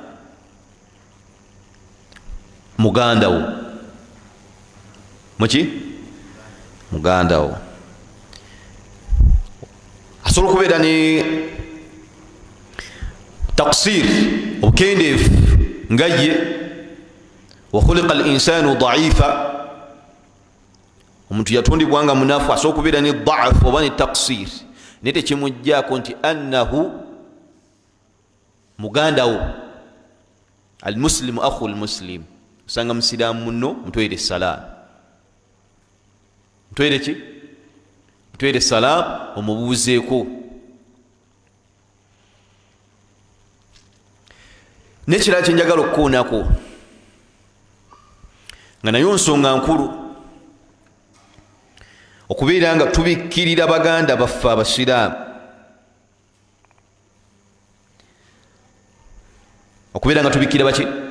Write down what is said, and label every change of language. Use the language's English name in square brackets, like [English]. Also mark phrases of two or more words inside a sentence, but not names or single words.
[Ganda] mugandawo muki mugandawo asobola okubeera ne taksir obukendeevu nga ye, [Arabic] وخلق الإنسان ضعيفا, [Ganda] omuntu yatondibwa nga munafu, asobola okubeera ne da'af oba ne taksir, naye tekimugjaako nti annahu mugandawo. [Arabic] المسلم أخو المسلم, [Ganda] osanga musiraamu muno mutwere salaamu, mutwere ki? Mutwere salaamu, omubuuzeeko. Nekirala kyenjagala okukoonako nga nayo nsonga nkulu, okubeera nga tubikkirira baganda baffe abasiraamu, okubeera nga tubikkirira baki?